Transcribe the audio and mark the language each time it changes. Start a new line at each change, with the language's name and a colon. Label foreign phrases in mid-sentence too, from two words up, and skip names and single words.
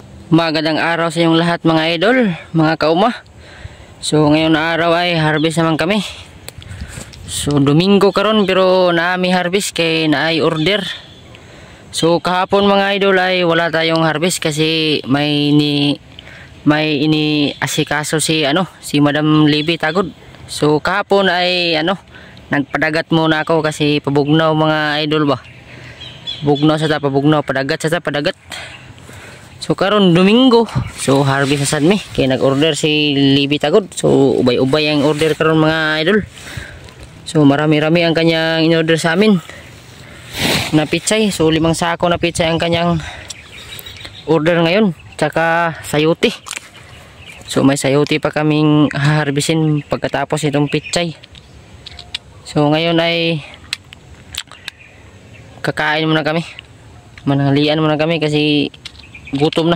Filipino: Magandang araw sa inyong lahat mga idol, mga kauma. So ngayon na araw ay harvest naman kami.
Cebuano: So Domingo karon pero naami harvest kay naay order.
Filipino: So kahapon mga idol ay wala tayong harvest kasi may ini asikaso si Madam Libby Tagod. So kahapon ay nagpadagat muna ako kasi pabugnaw mga idol ba.
Cebuano: Bugnaw sa pabugnaw, padagat sa padagat. So karon Domingo, so harvest na sad mi kay nag-order si Libby Tagod. So ubay-ubay ang order karon mga idol.
Filipino: So marami-rami ang kanyang in-order sa amin na pichay. So 5 sako na pichay ang kanyang order ngayon, tsaka sayote. So may sayote pa kaming harvestin pagkatapos itong pichay. So ngayon ay kakain muna kami, mananghalian muna kami kasi gutom na.